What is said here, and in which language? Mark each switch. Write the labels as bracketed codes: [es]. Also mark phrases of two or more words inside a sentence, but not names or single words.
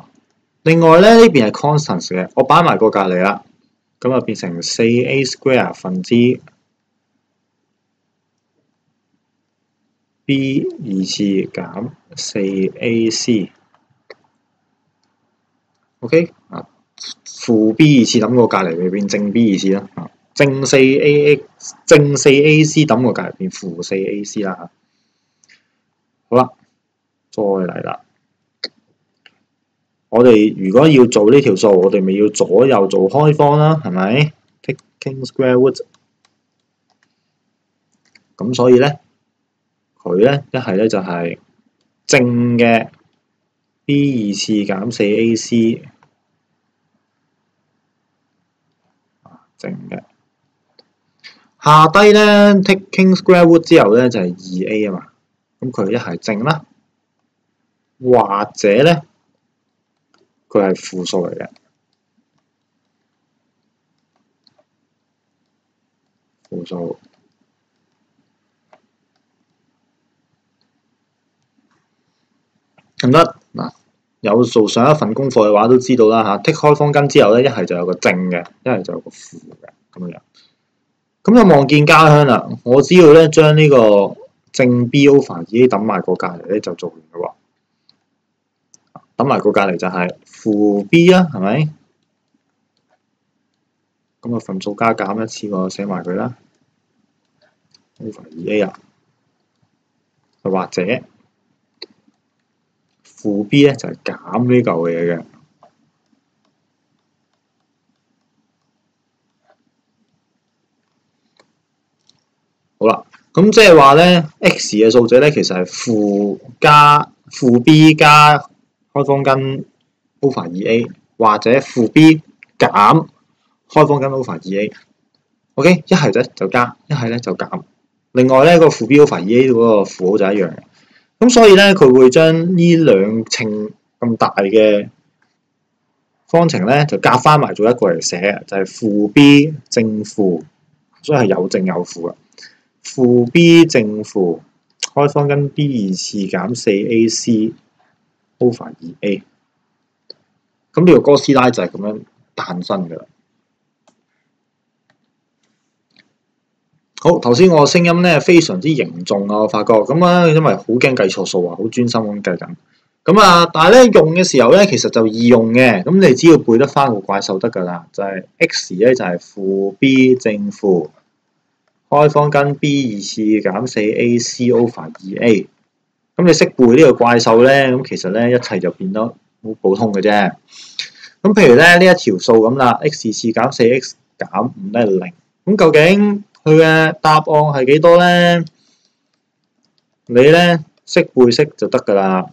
[yue] 另外咧呢邊係 constant 嘅，我擺埋個隔離啦，咁就變成 4a square 分之b 二次減 4ac，OK 負 b 二次抌個隔離裏邊正 b 二次啦，正 4ac 抌個隔離變負 4ac 啦。好啦，再嚟啦，我哋如果要做呢條數，我哋咪要左右做開方啦，係咪 ？ [en] taking square root， [yue] 咁所以咧。佢咧一係咧就係正嘅 b 二次減 4ac 正嘅。下低咧 [en] taking square root [yue] 之後咧就係 2a 啊嘛，咁佢一係正啦，或者咧佢係負數嚟嘅，負數。唔得嗱，有做上一份功課嘅話都知道啦嚇。剔開方根之後咧，一係就有個正嘅，一係就有個負嘅咁樣。咁就望見家鄉啦。我只要咧將呢個正 b over 2a 揼埋個隔離咧就做完嘅喎。揼埋個隔離就係負 b 啦，係咪？咁啊份數加減一次過寫埋佢啦。over 2a 啊，或者負 b 咧就係減呢嚿嘢嘅。好啦，咁即係話咧 ，x 嘅數值咧其實係負 b 加開方根 over 2a，或者負 b 減開方根 over 2a。OK， 一係咧就加，一係咧就減。另外咧個負 b over 2a 嗰個符號就一樣嘅。咁所以咧佢會將呢兩稱咁大嘅方程咧就夾翻埋做一個嚟寫嘅，就係負 b 正負，所以係有正有負嘅。負 b 正負開方根 b 2次減 4ac over 2a，咁呢個哥斯拉就係咁樣誕生㗎啦。好，頭先我嘅聲音咧非常之凝重啊，我發覺咁啊，因為好驚計錯數啊，好專心咁計緊。咁啊，但係咧用嘅時候咧，其實就易用嘅。咁你只要背得翻個怪獸得㗎啦，就係 x 咧就係負 b 正負開方根 b 2次減 4ac over 2a。咁你識背呢個怪獸咧，咁其實咧一切就變得好普通嘅啫。咁譬如咧呢一條數咁啦 ，x 次減 4x 減5咧係0。咁究竟佢嘅答案係幾多咧？你咧識背識就得㗎啦。